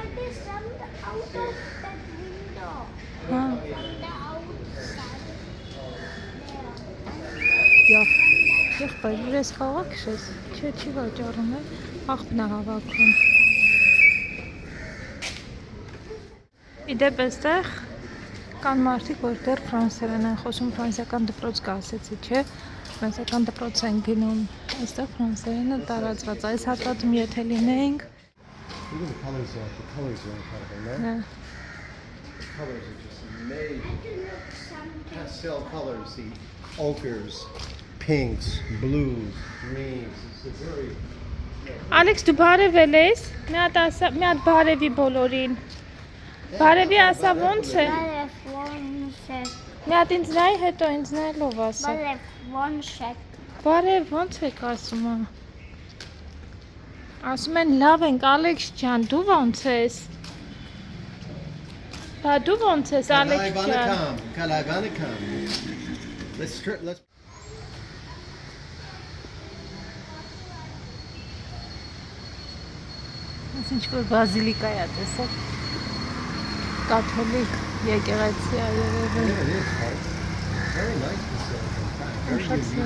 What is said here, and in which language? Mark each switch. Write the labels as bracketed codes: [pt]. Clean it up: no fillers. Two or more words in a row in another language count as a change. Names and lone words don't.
[hy] Հա։ Եղբայր, ես քաղաք ես, չի վաճառում է, աղբն է հավաքում։ Իդեպ էստեղ կան մարդիկ, որ դեռ ֆրանսերեն են խոսում, ֆրանսիական դպրոց կա ասեցի, չէ, ֆրանսիական դպրոց են գնում, այստեղ ֆրանսերենը տարածված, այս հատվածում եթե լինեինք։ [en] The colors are incredible, no? Yeah. The colors are just amazing. Pastel colors, the ochres, pinks, blues, greens. It's a very... [hy] Ալեքս դու բարևել ես, մի հատ բարևի բոլորին, բարևի ասա ոնց է, մի հատ ինձ նայ հետո ինձ նայելով ասա, բարև ոնց եք ասում ա, ասում են լավ ենք Ալեքս ջան, դու ոնց ես, բա դու ոնց ես Ալեքս ջան, Kalaganikam. Let's Ես ինչ-որ բազիլիկա է տեսակ, կաթոլիկ եկեղեցի է երևի, [en] Yeah, it is hard. Very nice facility. Very [hy] շատ [en] unique.